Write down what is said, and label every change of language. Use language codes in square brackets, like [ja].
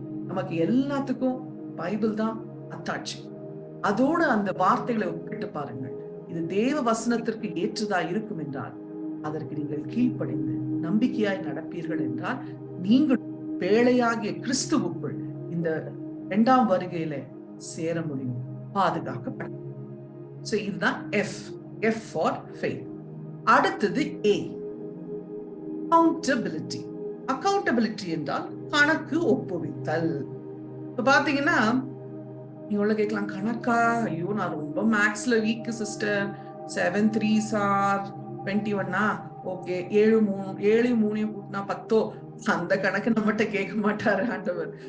[ta] நமக்கு எல்லாத்துக்கும் பைபிள் தான் அத்தாட்சி. அதோட அந்த வார்த்தைகளை ஒப்பிட்டு பாருங்கள். இது தேவ வசனத்திற்கு ஏற்றதா இருக்கும் என்றால் அதற்கு நீங்கள் கீழ்ப்படிந்து நம்பிக்கையாய் நடப்பீர்கள் என்றால் நீங்கள் பேழையாகிய கிறிஸ்துவுக்குள் இந்த 2ஆம் வருகையில சேர முடியும், பாதுகாக்கப்படும். சோ இதுதான் [en] F for faith. [ta] அடுத்தது A, accountability. accountability என்றால் கணக்கு ஒப்புவித்தல். இப்ப பாத்தீங்கன்னா இவ்வளவு கேட்கலாம், கணக்கா? ஐயோ நான் ரொம்ப மேக்ஸ்ல week sister. [en] 7 3s are 21. [ta] Okay, 7 3 கூட்டினா 10. அந்த கணக்கு நம்மகிட்ட கேட்க மாட்டாரு ஆண்டவர்.